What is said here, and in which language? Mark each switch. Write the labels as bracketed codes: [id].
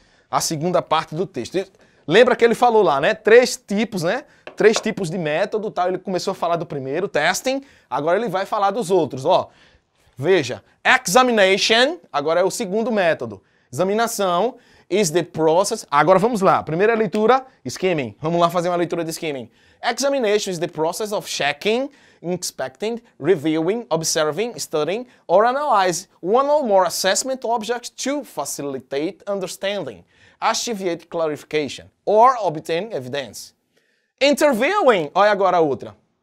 [pt] A segunda parte do texto. Lembra que ele falou lá, né? Três tipos de método, tá? Ele começou a falar do primeiro, testing, agora ele vai falar dos outros, ó. Veja, examination, agora é o segundo método. Examinação [en] is the process. [pt] Agora vamos lá, primeira leitura, skimming. Vamos lá fazer uma leitura de skimming. [en] Examination is the process of checking, inspecting, reviewing, observing, studying, or analyze one or more assessment objects to facilitate understanding, achieve clarification, or obtain evidence. [pt] Interviewing, olha agora a outra.